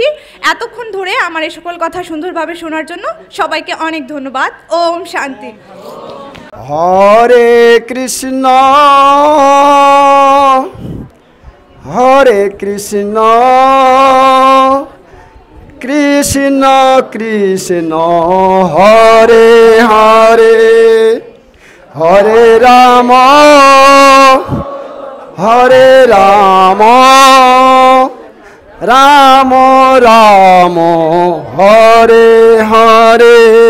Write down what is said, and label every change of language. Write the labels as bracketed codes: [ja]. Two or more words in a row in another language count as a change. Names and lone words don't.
[bn] এতক্ষণ ধরে আমার এই সকল কথা সুন্দরভাবে শোনার জন্য সবাইকে অনেক ধন্যবাদ। [sa] ওম শান্তি। হরে কৃষ্ণ হরে কৃষ্ণ কৃষ্ণ কৃষ্ণ হরে হরে হরে রাম রাম রাম হরে হরে